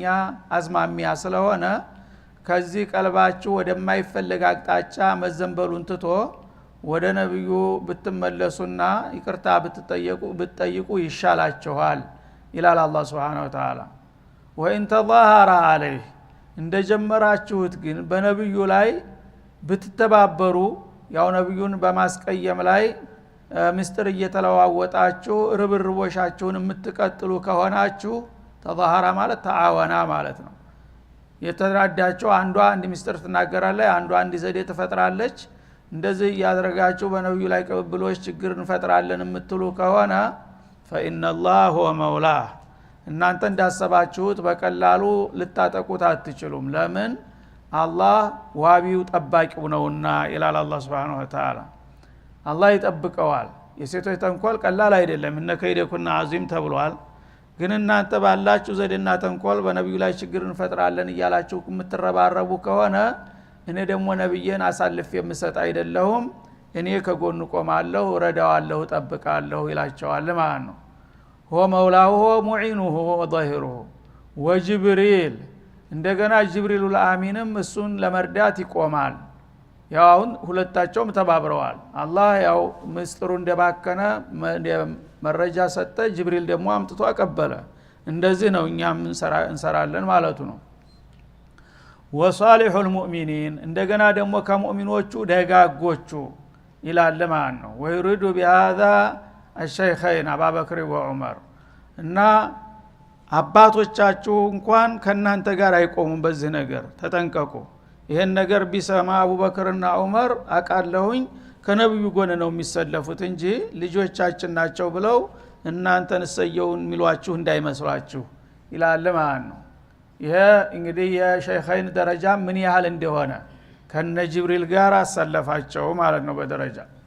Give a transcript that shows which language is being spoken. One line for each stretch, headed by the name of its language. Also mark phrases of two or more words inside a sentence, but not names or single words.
Amharic: አዝማሚያ ስለሆነ ከዚህ ቀልባችሁ ወደማይፈለግ አቅጣጫ መዘንበሉን ትቶ ወደ ነብዩ ብትመለሱና ይቅርታ ብትጠይቁ ይሻላችኋል ይላል አላህ
Arabic: سبحانه وتعالى። وإن تظاهر عليه
Amharic: እንደጀመራችሁት ግን በነብዩ ላይ ብትተባበሩ ያው ነብዩን በማስቀየም ላይ ምስጥር እየተለዋወጣችሁ ርብርቦሻችሁን የምትቀጥሉ ከሆናችሁ ተظاهر ማለት ተዓወና ማለት ነው። የተራዳቸው አንዷ አንድ ምስጥር ትናገራለች አንዷ አንድ ዘዴ ትፈጥራለች እንደዚህ ያደረጋችሁ በነብዩ ላይ ቅብብሎች ችግር እንፈጥራለን የምትሉ ከሆነ
Arabic: فإن الله هو مولاه
Amharic: እናንተ እንዳሰባችሁት በቀላሉ ልታጠቁት አትችሉም ለምን አላህ ዋቢው ጠባቂው ነውና ይላል አላህ
Arabic: سبحانه وتعالى።
Amharic: አላህ ይጠብቀዋል። የሴቶች ተንኮል ቀላል አይደለም
Arabic: إن كيدكن عظيم
Amharic: ተብሏል። ግን እናንተ ባላችሁ ዘዴና ተንኮል በነብዩ ላይ ችግር እንፈጥራለን እያላችሁ የምትረባረቡ ከሆነ እኔ ደግሞ ነብዩን አሳልፍ የምሰጥ አይደለሁም እኔ ከጎኑ ቆማለሁ ረዳዋለሁ ጠብቃለሁ ይላቸዋል ማለት ነው።
Arabic: هو مولاه هو معينه وظاهره وجبريل
Amharic: እንደገና ጅብሪል አሚንም እሱን ለመርዳት ይቆማል። ያው ሁለታቸውም ተባብረዋል። አላህ ያው ምስጥሩ እንደባከነ መረጃ ሰጠ ጅብሪል ደግሞ አምጥቶ አቀበለ። እንደዚህ ነው እኛም እንሰራለን ማለቱ ነው።
Arabic: وصالح المؤمنين
Amharic: እንደገና ደግሞ ከሙእሚኖቹ ደጋጎቹ ይላል ማለት ነው።
Arabic: ويريد بهذا الشيخين
Amharic: አቡበክር ወዑመር እና አባቶቻችሁ እንኳን ከናንተ ጋር አይቆሙም በዚህ ነገር ተጠንቀቁ። ይሄን ነገር ቢሰማ አቡበክርና ዑመር አቃለሁኝ ከነብዩ ጎን ነው የሚሰለፉት እንጂ ልጆቻችን ናቸው ብለው እናንተን ሰየውን ሚሏችሁ እንዳይመስላችሁ ይላል ማለት ነው። ይሄ እንግዲህ የሸይኸይን ደረጃ ምን ያህል እንደሆነ ከነ ጅብሪል ጋር አሰለፋቸው ማለት ነው በደረጃ።